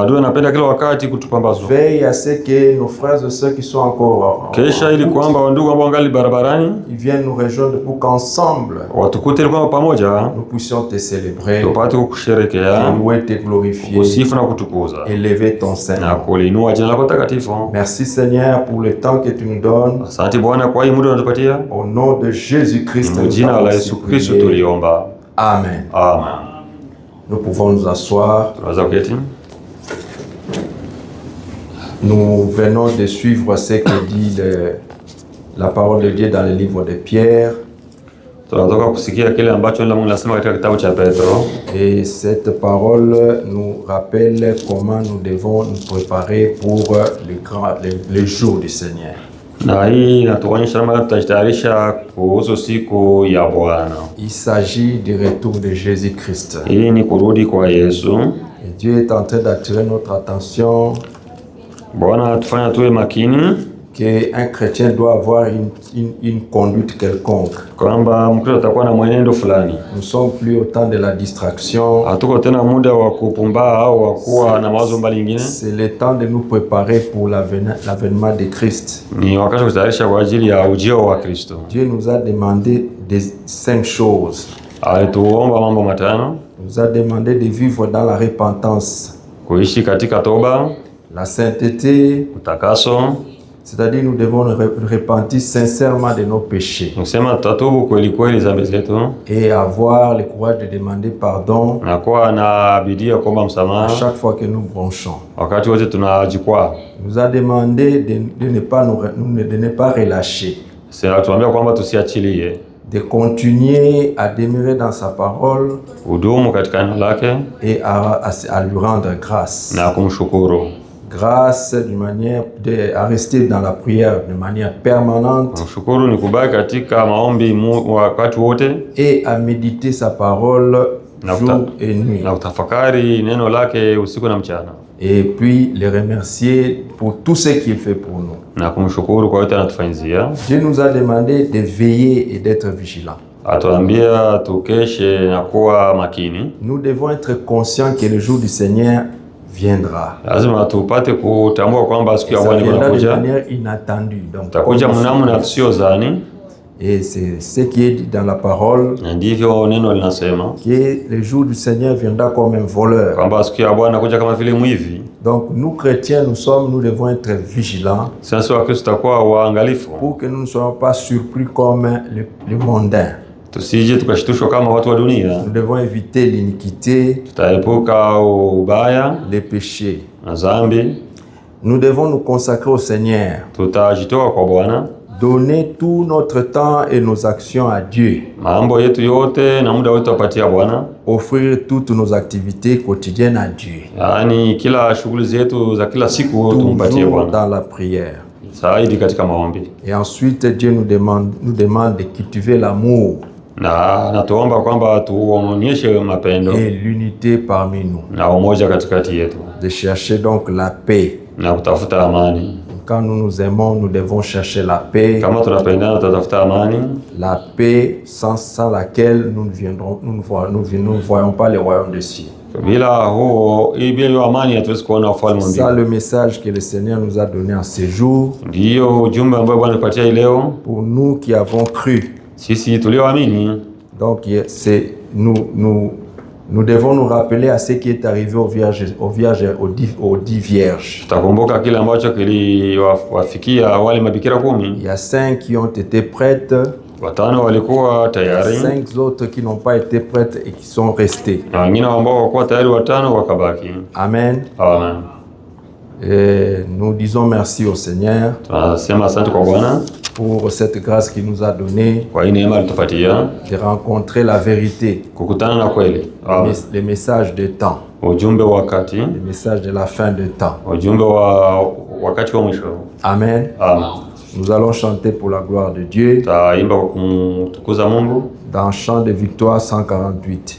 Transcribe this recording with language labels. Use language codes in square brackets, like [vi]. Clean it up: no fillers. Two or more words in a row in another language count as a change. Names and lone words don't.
[sw] Adui anapenda kila wakati kutupambaza. [fr] Veille à ce que nos frères et sœurs qui sont encore [sw] Kesha ili kwamba wandugu ambao wangali barabarani [fr] ils viennent nous rejoindre pour qu'ensemble [sw] watukute ili kwamba pamoja [fr] nous puissions te célébrer, [sw] tupate kukusherekea, [fr] te louer, te glorifier, [sw] kusifu na kutukuza [fr] élever ton Saint [sw] na [fr] nom. [sw] kuliinua jina lako takatifu. [fr] Merci Seigneur pour le temps que tu nous donnes. [sw] Asante Bwana kwa hii muda unatupatia. [fr] Au nom de Jésus-Christ, [sw] Kwa [fr] nous [sw] jina la [fr] avons [sw] Yesu Kristo [fr] prié. [sw] tuliomba. [fr] Amen. [sw] Amen. [fr] Nous pouvons nous asseoir. [sw] Tunaweza kuketi. [fr] Nous venons de suivre ce que dit la parole de Dieu dans le livre de Pierre. [sw] Tunatoka kusikia kile ambacho Mungu anasema katika kitabu cha Petro. [fr] Et cette parole nous rappelle comment nous devons nous préparer pour le jour du Seigneur. [sw] Na hii inatuonyesha namna tutajitayarisha kuhusu siku ya Bwana. [fr] Il s'agit du retour de Jésus-Christ. [sw] Hii ni kurudi kwa Yesu. [fr] Et Dieu est en train d'attirer notre attention [sw] Bwana atufanya tuwe makini [fr] qu'un chrétien doit avoir une conduite quelconque. [sw] kwamba Mkristo atakuwa na mwenendo fulani. [fr] Nous ne sommes plus au temps de la distraction. [sw] Hatuko tena muda wa kupumbaa au wa kuwa na mawazo mbali nyingine. [fr] C'est le temps de nous préparer pour l'avènement de Christ. [sw] Ni wakati wa kutayarisha kwa ajili ya ujio wa Kristo. [fr] Dieu nous a demandé 5 choses. [sw] Alituomba mambo matano. [fr] Il nous a demandé de vivre dans la repentance, [sw] Kuishi katika toba, [fr] la sainteté, [sw] utakaso, [fr] c'est-à-dire nous devons nous repentir sincèrement de nos péchés [sw] kusema tutatubu kweli kweli dhambi zetu [fr] et avoir le courage de demander pardon [sw] na kuwa na bidii ya kuomba [fr] à [sw] msamaha [fr] chaque fois que nous bronchons. [sw] wakati wote tunajikwaa. [fr] Il nous a demandé de ne pas relâcher, [sw] Sasa tuambia kwamba tusiachilie, [fr] de continuer à demeurer dans sa parole [sw] udumu katika neno lake [fr] et à lui rendre grâce. [sw] na kumshukuru. [fr] Grâce d'une manière à rester dans la prière de manière permanente. [sw] Kumshukuru ni kubaki katika maombi wakati wote [fr] et à méditer sa parole jour et nuit. [sw] Na kutafakari neno lake usiku na mchana. [fr] Et puis les remercier pour tout ce qu'il fait pour nous. [sw] Na kumshukuru kwa yote anatufanyia. [fr] Dieu nous a demandé de veiller et d'être vigilants. [sw] Atuambia tukeshe na kuwa makini. [fr] Nous devons être conscients que le jour du Seigneur viendra. [sw] Lazima tupate kutambua kwamba siku ya Bwana inakuja. [fr] De manière inattendue. Donc [sw] takuja mnamna tusiozani. [fr] Et c'est ce qui est dit dans la parole. [sw] Ndivyo neno linasema. [fr] Que le jour du Seigneur viendra comme un voleur. [sw] Kwamba siku ya Bwana inakuja kama vile mwivi. [fr] Donc nous chrétiens, nous devons être vigilants. [sw] Sasa Wakristo tutakuwa waangalifu. [fr] Pour que nous ne soyons pas surpris comme les mondains. [sw] Tusije tukashtushwa kama watu wa dunia. [fr] Nous devons éviter l'iniquité, [sw] tutaepuka ubaya, [fr] les péchés. [sw] na dhambi. [fr] Nous devons nous consacrer au Seigneur. [sw] Tutajitoa kwa Bwana. [fr] Donner tout notre temps et nos actions à Dieu. [sw] Mambo yetu yote na muda wetu apatia Bwana. [fr] Offrir toutes nos activités quotidiennes à Dieu. [sw] Yaani kila shughuli zetu za kila siku tumpatie Bwana. [fr] Dans la prière. [sw] Zaidi katika maombi. [fr] Et ensuite Dieu nous demande de cultiver l'amour. [sw] Na natuomba kwamba tuonyeshe mapendo [fr] et l'unité parmi nous. [sw] Na umoja katikati yetu. [fr] De chercher donc la paix. [sw] Na kutafuta amani. [fr] Quand nous nous aimons, nous devons chercher la paix. [sw] Kama tunapendana tutafuta amani. [fr] La paix sans laquelle nous ne voyons pas le royaume des cieux. [sw] Bila huo bila amani hatuwezi kuona ufalme wa mbinguni. [fr] C'est le message que le Seigneur nous a donné en ce jour. [sw] Ndio ujumbe ambao Bwana amepatia leo. [fr] Pour nous qui avons cru. [sw] Sisi tulioamini. [fr] Donc c'est nous devons nous rappeler à ce qui est arrivé aux 10 vierges. [sw] Tutakumbuka kile ambacho kiliwafikia wale mabikira 10. [fr] Il y a 5 qui ont été prêtes. [sw] Watano walikuwa tayari. [fr] 5 autres qui n'ont pas été prêtes et qui sont restés. [sw] Na wengine ambao hawakuwa tayari watano wakabaki. [fr] Amen. [sw] Amen. [fr] Et nous disons merci au Seigneur. [sw] Tunasema asante kwa Bwana [fr] pour cette grâce qu'il nous a donnée de rencontrer la vérité, les messages de temps, les messages de la fin de temps. Amen. Nous allons chanter pour la gloire de Dieu dans Chant de Victoire 148.